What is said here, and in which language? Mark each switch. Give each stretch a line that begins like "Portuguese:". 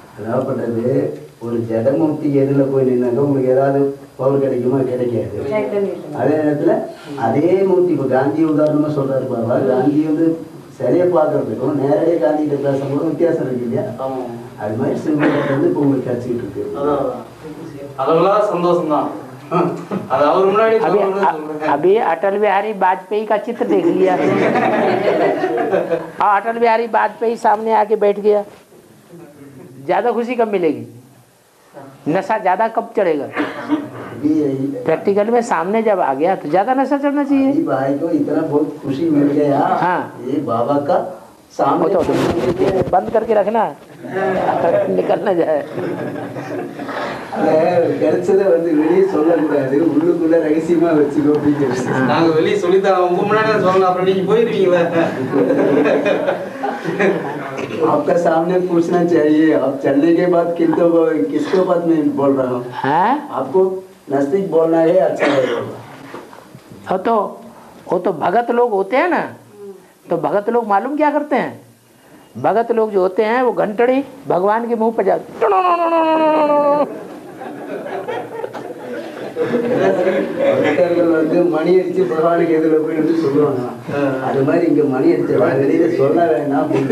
Tamil: அதாவப்பட்டது ஒரு ஜடமூர்த்தி எதில் போய் நின்னாக்க உங்களுக்கு ஏதாவது பவர் கிடைக்குமா? கிடைக்காது. அதே நேரத்தில் அதே மூர்த்தி இப்போ காந்தி உதாரணமா சொல்றாரு பாபா. காந்தி வந்து சிலையை பார்க்கறதுக்கும் நேரடியாக காந்தி கிட்ட பேசும்போது வித்தியாசம் இருக்கு இல்லையா? அது மாதிரி சிவலிங்கம் வந்து இப்போ உங்களுக்கு கிடைச்சிக்கிட்டு இருக்கு. அதெல்லாம் சந்தோஷம் தான். அது அவர் முன்னாடி
Hindi: अभी अटल बिहारी वाजपेयी का चित्र देख लिया और अटल बिहारी वाजपेयी सामने आके बैठ गया, ज्यादा खुशी कब मिलेगी? नशा ज्यादा कब चढ़ेगा? प्रैक्टिकल में सामने जब आ गया तो ज्यादा नशा चढ़ना चाहिए। भाई को इतना बहुत खुशी मिल गया। हाँ। ये बाबा का सामने बंद करके रखना निकल ना जाए।
Tamil: கிடைச்சதை வந்து வெளியே சொல்லக்கூடாது, உள்ளுக்குள்ள ரகசியமா வச்சுக்கோ அப்படின்னு. நாங்க வெளியே சொல்லித்தரோம், உங்க முன்னாடி சொல்லலாம், அப்புறம் நீங்க போயிருவீங்களா?
Hindi: आपका सामने पूछना चाहिए। आप चलने के बाद किसको बात में बोल रहा हूँ? आपको नजदीक बोलना है, अच्छा है। वो तो भगत लोग होते हैं ना, तो भगत लोग मालूम क्या करते हैं? भगत लोग जो होते हैं वो घंटड़ी भगवान के मुंह पर जाते
Tamil: வந்து மணி அடிச்சு பகவானுக்கு எதிர போய் வந்து சொல்லுவாங்க. அது மாதிரி இங்க மணி அடிச்சா வெளியில சொல்ல வேணாம்.